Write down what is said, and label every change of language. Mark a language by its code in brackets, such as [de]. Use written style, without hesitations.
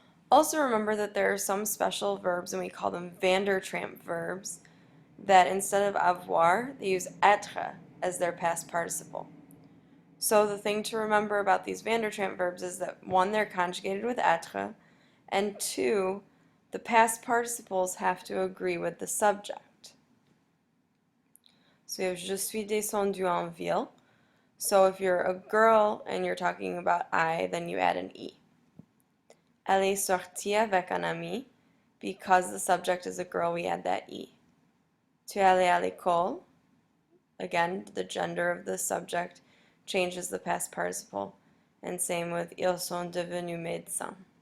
[en] Also remember that there are some special verbs, and we call them Vandertramp verbs, that instead of avoir, they use être as their past participle. So the thing to remember about these Vandertramp verbs is that one, they're conjugated with être, and two, the past participles have to agree with the subject. So you have [fr] je suis descendu en ville. [en] So if you're a girl and you're talking about I, then you add an E. [fr] Elle est sortie avec un ami. [en] Because the subject is a girl, we add that E. [fr] Tu es allé à l'école. [en] Again, the gender of the subject changes the past participle, and same with [fr] ils sont devenus médecins.